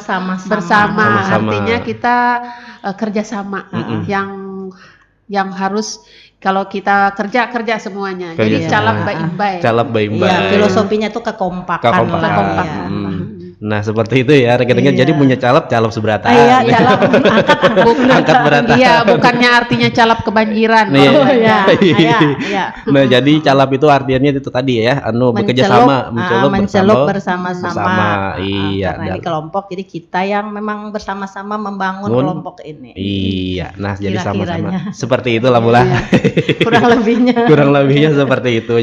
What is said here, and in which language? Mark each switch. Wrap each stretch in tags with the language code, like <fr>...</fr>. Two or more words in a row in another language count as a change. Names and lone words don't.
<id>Bersama-sama. bersama. Sama-sama. Artinya kita kerjasama yang harus kalau kita kerja semuanya. Jadi Kerja calap semua. Mbak Imbai. Calap Mbak Imbai. Iya, filosofinya tuh kekompakan. Kekompakan. Iya. Nah, seperti itu ya rekan-rekan. Iya. Jadi punya calap seberatan. Iya, calap angkat Angkat beratan. Iya, bukannya artinya calap kebanjiran. Iya. Oh iya, iya. Nah, jadi calap itu artinya itu tadi ya, bekerja sama, mencelup bersama-sama. Iya. Karena ini kelompok, jadi kita yang memang bersama-sama membangun kelompok ini. Iya. Nah, jadi Kira-kiranya. sama-sama. Seperti itulah Bula. Kurang lebihnya. Kurang lebihnya seperti itu.</id>